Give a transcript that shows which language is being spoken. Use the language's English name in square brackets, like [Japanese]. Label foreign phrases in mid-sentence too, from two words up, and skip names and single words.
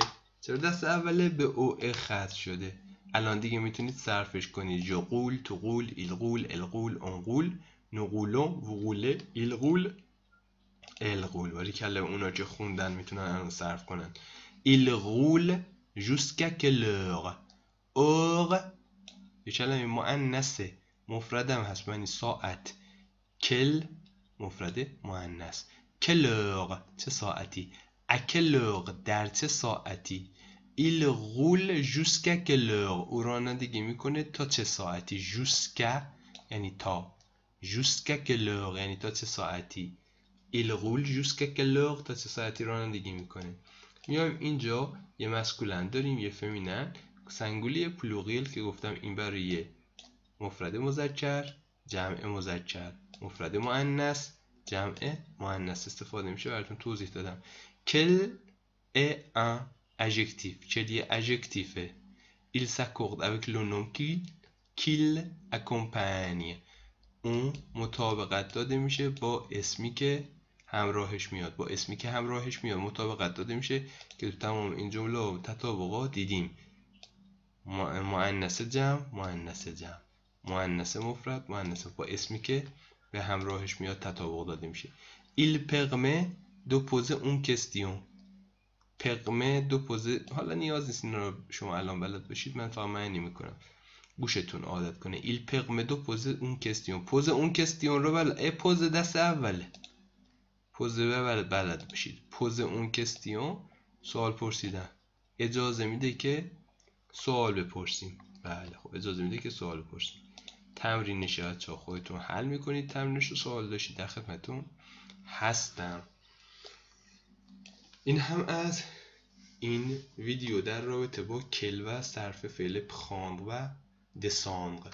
[Persian] چرا دست اوله؟ به او خط شده. [French] الان دیگه میتونید صرفش کنید. je roule, tu roules, il roule, elle roule, on roule, nous roulons, vous roulez, ils roulent, elles roulent. [Persian] ولی کلمه اونا که خوندن میتونن الان صرف کنن. [French] il roule jusqu'à quelle heure؟ [Persian] اور یه کلمه مؤنثه، مفردم هست معنی ساعت. کل مفرد مؤنث. کلور چه ساعتی؟ اکلور در چه ساعتی؟ [French] il roule jusqu'à quelle heure [Persian] او رانندگی میکنه تا چه ساعتی؟ jusqu'à یعنی تا، [French] jusqu'à quelle heure [Persian] یعنی تا چه ساعتی؟ [French] il roule jusqu'à quelle heure [Persian] تا چه ساعتی رانندگی میکنه. میایم اینجا یه مسکولن داریم یه فمینن، سنگولی پلوریل که گفتم این برای مفرد مذکر، جمع مذکر، مفرد مؤنث، جمع مؤنث استفاده میشه. براتون توضیح دادم. [French] quel est un adjectif؟ quel est adjectif؟ il s'accorde avec le nom qu'il accompagne. [Persian] اون مطابقت داده میشه با اسمی که همراهش میاد، با اسمی که همراهش میاد مطابقت داده میشه که تو تمام این جمله و تطابقا دیدیم. مؤنث جمع، مؤنث جمع، مؤنث مفرد، مؤنث با اسمی که به همراهش میاد تطابق داده میشه. [French] il permet de poser une question. permet de poser، [Persian] حالا نیاز نیست این رو شما الان بلد باشید، من فقط معنی میکنم گوشتون عادت کنه. [French] il permet de poser une question. poser une question [Persian] رو بلد، پوز دست اوله، پوز بلد باشید. [French] poser une question [Persian] سوال پرسیدن، اجازه میده که سوال بپرسیم. بله خب اجازه میده که سوال بپرسیم. تمرین نشاید چا خودتون حل میکنید، تمرینش رو سوال داشتید در خدمتون هستم. این هم از این ویدیو در رابطه با کل و صرف فعل prendre و descendre.